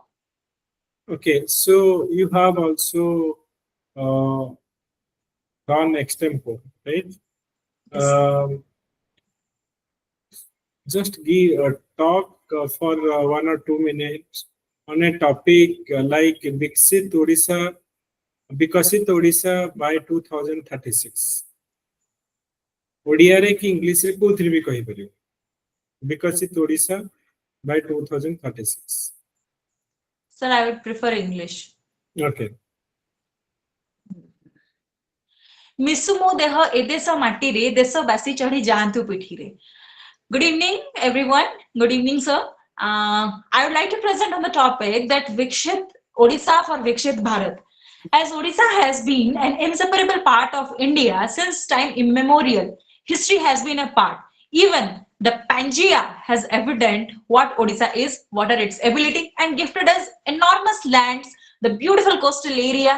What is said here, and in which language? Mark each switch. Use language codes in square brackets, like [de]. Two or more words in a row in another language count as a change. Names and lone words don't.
[en] Okay, so you have also uh, gone extempo, right? Yes. Um, just give a talk for 1 or 2 minutes on a topic like Bikasit Odisha by 2036. [or] ଓଡ଼ିଆରେ କି ଇଂଲିଶରେ କୋଉଥିରେ ବି କହିପାରିବ ବିକଶିତ ଓଡ଼ିଶା by 2036. [en] Sir, I would prefer English. Okay. [or] ମିଶୁ ମୋ ଦେହ ଏ ଦେଶ ମାଟିରେ ଦେଶବାସୀ ଚଢି ଯାଆନ୍ତୁ ପିଠିରେ. [en] Good evening, everyone. Good evening, sir. I would like to present on the topic that Vikshit Odisha for Vikshit Bharat. As Odisha has been an inseparable part of India since time immemorial, history has been a part. Even the Pangea has evident what Odisha is, what are its ability, and gifted us enormous lands, the beautiful coastal area.